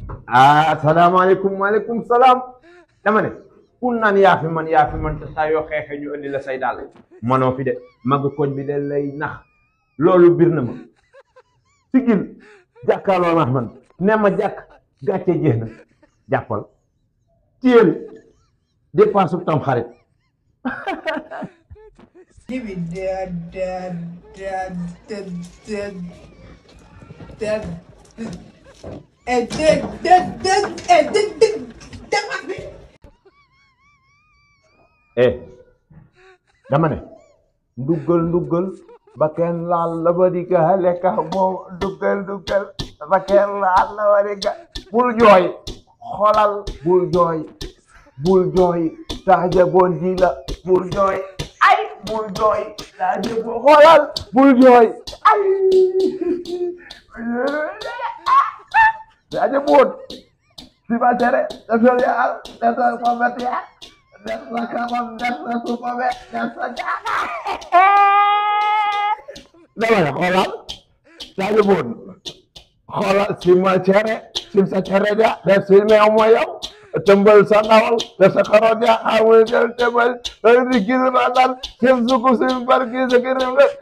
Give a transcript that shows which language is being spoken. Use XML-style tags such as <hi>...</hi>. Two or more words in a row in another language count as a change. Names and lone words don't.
<wo>Ah,</wo> <ar>السلام عليكم، وعليكم السلام.</ar> <wo>Dama ne, ku naan yaa fi man, yaa fi man, te saa yoo xeexee ñu indi la say dàll. Manoo fi de, magu koñ bi de lay nax. Loolu bir na ma. Sigil, jàkkaarloo nax man. Ne ma jàkk, gàcce jeex na. Jàppal. Téyel, dépense bu tam xarit.</wo> <en>Give me that, that, that, that, that, that. Eh, that, that, eh, that, that, that.</en> <wo>Eh, dama ne, nduggal, nduggal, ba kenn laal la ba di ka lekka moom, nduggal, nduggal, ba kenn laal la ba di ka, bul jooy, xoolal, bul jooy. Bul jooy, Sadio Bon ji la. Bul jooy. Ay, bul jooy. Sadio Bon, xoolal. Bul jooy. Ay. Sadio Bon.</wo> <es>Si va a ser, eso ya, eso es como decía. Eso es como, eso es como, eso ya.</es> <wo>Dama la xoolal. Sadio Bon. Xoolal, si ma cere, si sa cere ja, def si meew ma yow. Tëmbal sa ndawal, def sa karoot ja, amul jël tëmbal. Loolu di gis ma dal, si suku si mbar gi sa kër la.</wo>